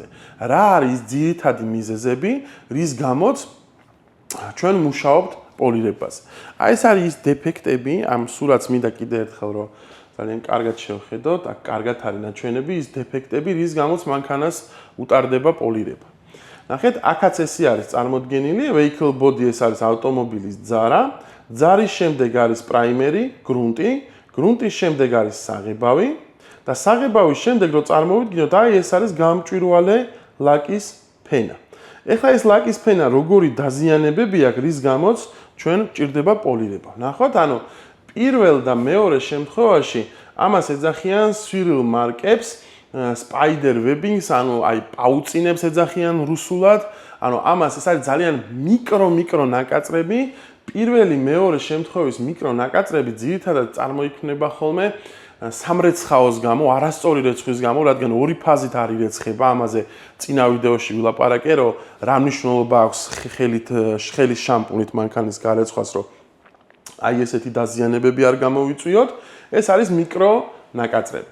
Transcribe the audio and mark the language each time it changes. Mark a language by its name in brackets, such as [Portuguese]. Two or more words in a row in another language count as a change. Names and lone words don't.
[Georgian] რა არის ძირითადი მიზეზები, რის გამოც ჩვენ მუშაობთ პოლირებაზე. აი ეს არის ის დეფექტები, ამ სურათს მინდა კიდე ერთხელ რომ ძალიან კარგად შევხედოთ, აქ კარგად არის ნაჩვენები, ის დეფექტები, რის გამოც მანქანას utardeba პოლირება. ნახეთ, აქაც ესე არის წარმოდგენილი, [English] vehicle body [Georgian] ეს არის ავტომობილის ძარა, ძარის შემდეგ არის პრაიმერი, გრუნტი, გრუნტის შემდეგ არის საღებავი და საღებავის შემდეგ რო წარმოვიდგინოთ, აი ეს არის გამჭვირვალე ლაკის ფენა. ეხლა ეს ლაკის ფენა როგორი დაზიანებები აქვს, რის გამოც ჩვენ ჭირდება პოლირება. ნახოთ, ანუ პირველ და მეორე შემთხვევაში ამას ეძახიან [English] swirl markers, spider webbings, [Georgian] ანუ აი პაუწინებს ეძახიან რუსულად, ანუ ამას ეს არის ძალიან მიკრო ნაკაწრები. პირველი მეორე შემთხვევის მიკრო ნაკაწრები ძირითადად წარმოიქმნება ხოლმე სამრეცხაოს გამო, არასწორი რეცხვის გამო, რადგან ორი ფაზით არ ირეცხება, ამაზე წინა ვიდეოში ვილაპარაკე, რომ რა მნიშვნელობა აქვს ხელის შამპუნით მანქანის გარეცხვას, რომ აი ესეთი დაზიანებები არ გამოვიწვიოთ, ეს არის მიკრო ნაკაწრები.